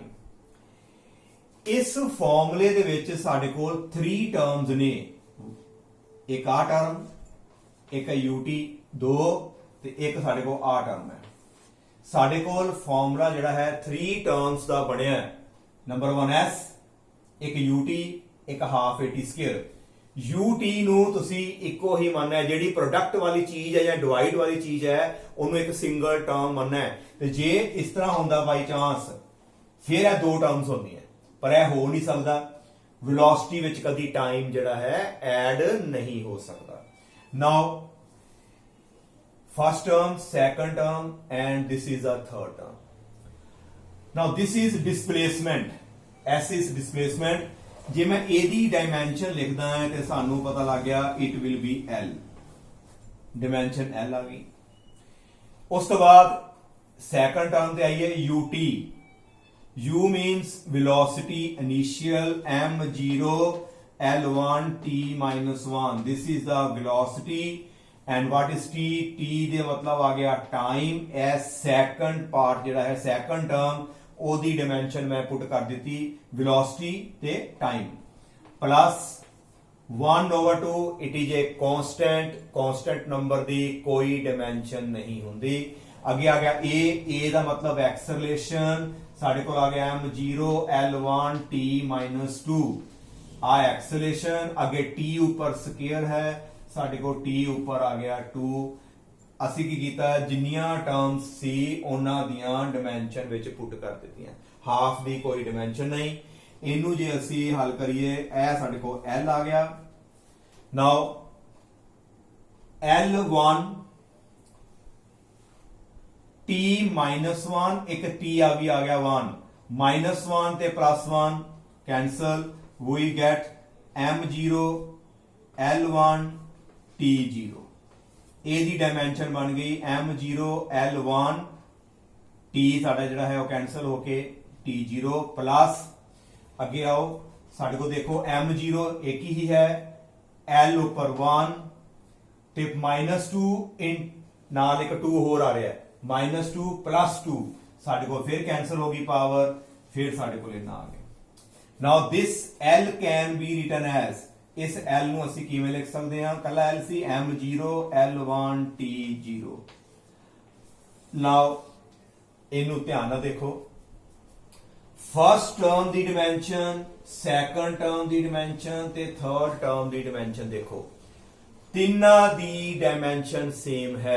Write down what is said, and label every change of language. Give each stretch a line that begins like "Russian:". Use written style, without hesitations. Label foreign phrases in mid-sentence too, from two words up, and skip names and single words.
Punjabi: ਇਸ ਫਾਰਮੂਲੇ ਦੇ ਵਿੱਚ ਸਾਡੇ ਕੋਲ 3 ਟਰਮਸ ਨੇ, ਇੱਕ ਆ ਟਰਮ, ਇੱਕ ut 2 ਤੇ ਇੱਕ ਸਾਡੇ ਕੋਲ ਆ ਟਰਮ ਹੈ। ਸਾਡੇ ਕੋਲ ਫਾਰਮੂਲਾ ਜਿਹੜਾ ਹੈ 3 ਟਰਮਸ ਦਾ ਬਣਿਆ, ਨੰਬਰ 1 S, ਇੱਕ ut, ਇੱਕ ½ at²। ut ਨੂੰ ਤੁਸੀਂ ਇੱਕੋ ਹੀ ਮੰਨਣਾ ਹੈ, ਜਿਹੜੀ ਪ੍ਰੋਡਕਟ ਵਾਲੀ ਚੀਜ਼ ਹੈ ਜਾਂ ਡਿਵਾਈਡ ਵਾਲੀ ਚੀਜ਼ ਹੈ ਉਹਨੂੰ ਇੱਕ
English: single term
Punjabi: ਮੰਨਣਾ ਹੈ। ਤੇ ਜੇ ਇਸ ਤਰ੍ਹਾਂ ਹੁੰਦਾ
English: by chance
Punjabi: ਫਿਰ ਇਹ 2 ਟਰਮਸ ਹੁੰਦੀਆਂ, ਪਰ ਇਹ ਹੋ ਨਹੀਂ ਸਕਦਾ। ਵੈਲੋਸਿਟੀ ਵਿੱਚ ਕਦੀ ਟਾਈਮ ਜਿਹੜਾ ਹੈ ਐਡ ਨਹੀਂ ਹੋ ਸਕਦਾ।
English: Now first term, second term and this is a third term. Now this is displacement, S is displacement.
Punjabi: ਜੇ ਮੈਂ ਇਹਦੀ ਡਾਈਮੈਂਸ਼ਨ ਲਿਖਦਾ ਹਾਂ ਤੇ ਸਾਨੂੰ ਪਤਾ ਲੱਗ ਗਿਆ
English: it will be L,
Punjabi: ਡਾਈਮੈਂਸ਼ਨ L ਆ ਗਈ। ਉਸ ਤੋਂ ਬਾਅਦ ਸੈਕੰਡ ਟਰਮ ਤੇ ਆਈ ਹੈ ut,
English: U means velocity initial, m0 l1 t-1, this is the velocity and what is T,
Punjabi: ਟੀ ਦੇ ਮਤਲਬ ਆ ਗਿਆ ਟਾਈਮ, ਐਜ
English: second part
Punjabi: ਜਿਹੜਾ ਹੈ
English: second term
Punjabi: ਓਦੀ ਡਾਇਮੈਂਸ਼ਨ ਮੈਂ ਪੁੱਟ ਕਰ ਦੀ ਵੇਲੋਸਿਟੀ ਤੇ ਟਾਈਮ, ਪਲੱਸ 1/2
English: it is a constant,
Punjabi: ਕਾਂਸਟੈਂਟ ਨੰਬਰ ਦੀ ਕੋਈ ਡਾਇਮੈਂਸ਼ਨ ਨਹੀਂ ਹੁੰਦੀ। ਅੱਗੇ ਆ ਗਿਆ ਏ ਦਾ ਮਤਲਬ ਐਕਸਲਰੇਸ਼ਨ, ਸਾਡੇ ਕੋਲ ਆ ਗਿਆ m0 l1 t -2 ਆ ਐਕਸਲਰੇਸ਼ਨ, ਅੱਗੇ t ਉੱਪਰ ਸਕੇਅਰ ਹੈ, ਸਾਡੇ ਕੋ t ਉੱਪਰ ਆ ਗਿਆ 2। ਅਸੀਂ ਕੀ ਕੀਤਾ, ਜਿੰਨੀਆਂ ਟਰਮਸ ਸੀ ਉਹਨਾਂ ਦੀਆਂ ਡਾਇਮੈਂਸ਼ਨ ਵਿੱਚ ਪੁੱਟ ਕਰ ਦਿੱਤੀਆਂ, ਹਾਫ ਦੀ ਕੋਈ ਡਾਇਮੈਂਸ਼ਨ ਨਹੀਂ। ਇਹਨੂੰ ਜੇ ਅਸੀਂ ਹੱਲ ਕਰੀਏ, ਇਹ ਸਾਡੇ ਕੋਲ l ਆ ਗਿਆ। ਨਾਓ l1 t -1, ਇੱਕ t ਵੀ ਆ ਗਿਆ 1, -1 ਤੇ +1 कैंसल,
English: we get m0 l1 t0।
Punjabi: ਏ ਦੀ ਡਾਇਮੈਂਸ਼ਨ ਬਣ ਗਈ m0 l1 t ਸਾਡਾ ਜਿਹੜਾ ਹੈ ਉਹ ਕੈਂਸਲ ਹੋ ਕੇ t0 ਪਲੱਸ ਅੱਗੇ ਆਓ ਸਾਡੇ ਕੋ ਦੇਖੋ m0 ਇੱਕ ਹੀ ਹੈ, l ਉੱਪਰ 1 ਤੇ -2 ਇਨ ਨਾਲ ਇੱਕ 2 ਹੋਰ ਆ ਰਿਹਾ ਹੈ -2 +2 ਸਾਡੇ ਕੋ ਫਿਰ ਕੈਂਸਲ ਹੋਊਗੀ ਪਾਵਰ, ਫਿਰ ਸਾਡੇ ਕੋ ਇੰਨਾ ਆ ਗਿਆ।
English: Now this l can be written as,
Punjabi: इस L ਨੂੰ ਅਸੀਂ ਕਿਵੇਂ ਲਿਖ ਸਕਦੇ ਹਾਂ, ਕੱਲਾ L ਸੀ m0 l1 t0। ਨਾਓ ਇਹਨੂੰ ਧਿਆਨ ਨਾਲ ਦੇਖੋ,
English: first term
Punjabi: ਦੀ ਡਾਇਮੈਂਸ਼ਨ,
English: second term
Punjabi: ਦੀ ਡਾਇਮੈਂਸ਼ਨ ਤੇ
English: third term
Punjabi: ਦੀ ਡਾਇਮੈਂਸ਼ਨ ਦੇਖੋ, ਤਿੰਨਾਂ ਦੀ ਡਾਇਮੈਂਸ਼ਨ ਸੇਮ ਹੈ।